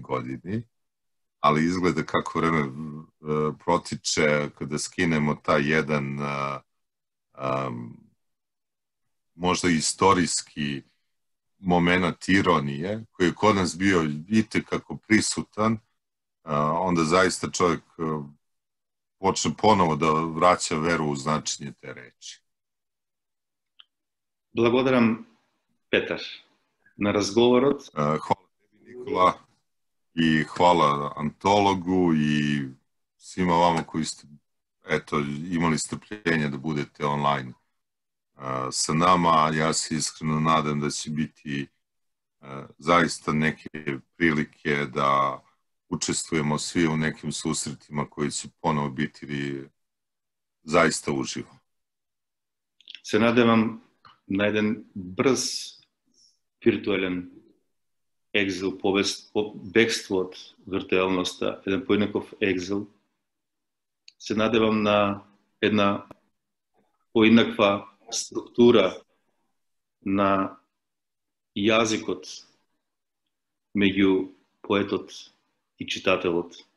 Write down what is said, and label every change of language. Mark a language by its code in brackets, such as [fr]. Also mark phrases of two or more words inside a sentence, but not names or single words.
[sr] godini, ali izgleda kako vreme protiče kada skinemo taj jedan možda istorijski moment ironije koji je kod nas bio itekako prisutan, onda zaista čovjek počne ponovo da vraća veru u značenje te reči. [mk] Благодарам, Петар, на разговорот. [sr] Hvala tebi, Nikola, I hvala antologu i svima vama koji ste imali strpljenje da budete online sa nama. Ja se iskreno nadam da će biti zaista neke prilike da učestvujemo svi u nekim susretima koji će ponovo biti zaista uživo. [mk] Се надевам на еден брз виртуелен екзил, бегство од виртуелноста, еден поеднаков екзил. Се надевам на една поеднаква структура на јазикот меѓу поетот и читателот.